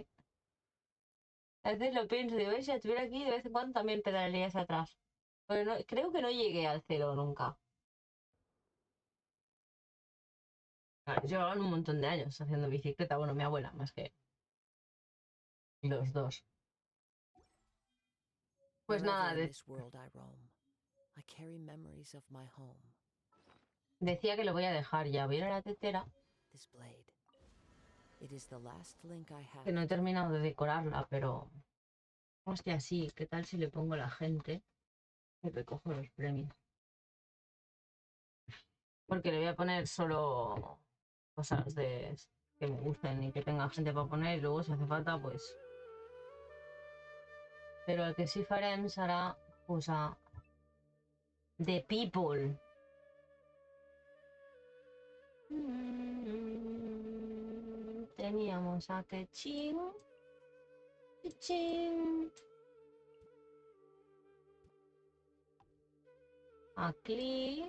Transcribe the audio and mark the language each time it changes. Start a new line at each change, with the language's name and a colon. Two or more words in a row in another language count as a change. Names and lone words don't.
Spanish: A veces lo pienso, digo, si estuviera aquí de vez en cuando también pedalearía hacia atrás. Pero no, creo que no llegué al cero nunca. Llevaban un montón de años haciendo bicicleta. Bueno, mi abuela, más que los dos. Pues nada,
English: Wherever in this world I roam, I carry memories of my home.
Spanish: Decía que lo voy a dejar ya. Voy a ir a la tetera.
English: This blade. It is the last link I have.
Spanish: Que no he terminado de decorarla, pero... Hostia, sí. ¿Qué tal si le pongo la gente? Y recojo los premios. Porque le voy a poner solo cosas que me gusten y que tenga gente para poner. Y luego, si hace falta, pues...
Catalan: Pero el que sí farem serà posar The People.
Spanish: Teníamos a Kechin. Kechin. A Klee.